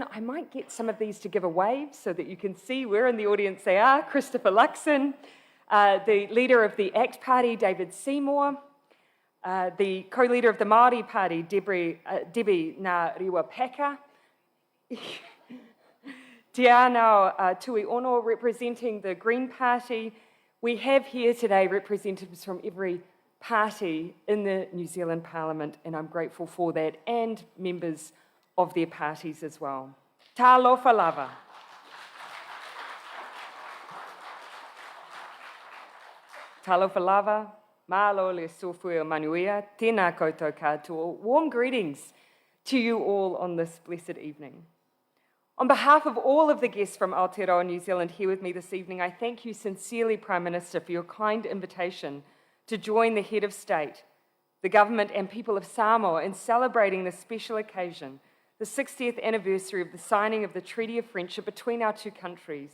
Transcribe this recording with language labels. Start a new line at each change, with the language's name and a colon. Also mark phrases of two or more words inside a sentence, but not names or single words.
English: I might get some of these to give a wave so that you can see where in the audience they are. Christopher Luxon, the Leader of the ACT Party, David Seymour, the co-leader of the Māori Party, Debbie Ngā Peka, Te Anau Tui Ono representing the Green Party. We have here today representatives from every party in the New Zealand Parliament, and I'm grateful for that, and members of their parties as well.
Samoan: Talofa lava. Talofa lava, malo le sofua manuia,
Māori: tēnā koutou katoa.
English: Warm greetings to you all on this blessed evening. On behalf of all of the guests from Aotearoa New Zealand here with me this evening, I thank you sincerely, Prime Minister, for your kind invitation to join the Head of State, the government and people of Samoa in celebrating this special occasion, the 60th anniversary of the signing of the Treaty of Friendship between our two countries.